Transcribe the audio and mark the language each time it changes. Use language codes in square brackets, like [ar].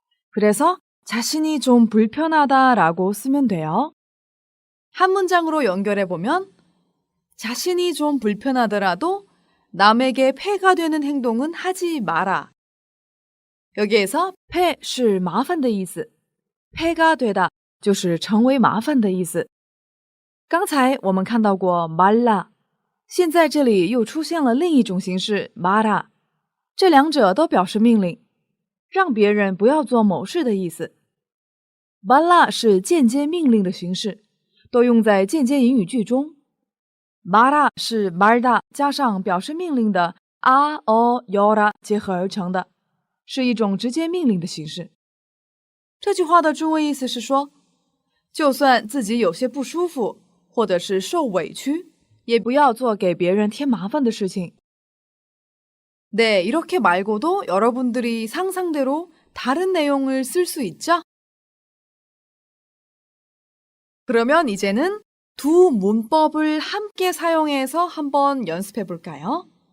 [ko] 그래서 자신이 좀 불편하다라고 쓰면 돼요. 한 문장으로 연결해 보면 자신이 좀 불편하더라도 남에게 폐가 되는 행동은 하지 마라. [zh] 여기에서 폐是麻烦的意思， 폐가 되다 就是成为麻烦的意思。刚才我们看到过 말라， 现在这里又出现了另一种形式 말아， 这两者都表示命令，让别人不要做某事的意思。 말라是间接命令的形式，都用在间接引语句中。 말아是 말다 加上表示命令的 아, 어, 여라 结合而成的，是一种直接命令的形式。这句话的中文意思是说，就算自己有些不舒服，或者是受委屈，也不要做给别人添麻烦的事情。 [ko] 네, 이렇게 말고도 여러분들이 상상대로 다른 내용을 쓸 수 있죠? 그러면 이제는 두 문법을 함께 사용해서 한번 연습해 볼까요?